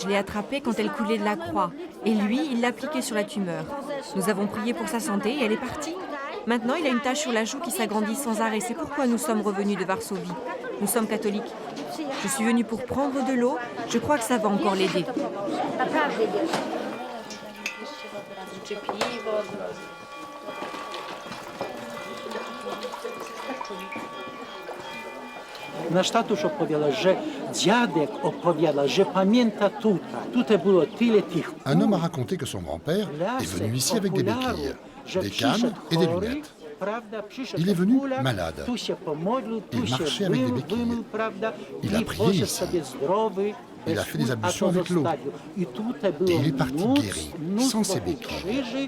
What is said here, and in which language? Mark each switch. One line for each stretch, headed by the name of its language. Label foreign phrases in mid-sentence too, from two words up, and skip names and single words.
French: Je l'ai attrapée quand elle coulait de la croix. Et lui, il l'a appliquée sur la tumeur. Nous avons prié pour sa santé et elle est partie. Maintenant, il a une tache sur la joue qui s'agrandit sans arrêt. C'est pourquoi nous sommes revenus de Varsovie. Nous sommes catholiques. Je suis venue pour prendre de l'eau. Je crois que ça va encore l'aider.
Polish: Nasz tatuś opowiada, że dziadek opowiada, że pamięta tutaj było tyle tych kół.
French: Un homme a raconté que son grand-père est venu ici avec des béquilles, des cannes et des lunettes. Il est venu malade. Il marchait avec des béquilles. Il a prié ici. Il a fait des ablutions avec l'eau. Et il est parti guéri, sans ses béquilles.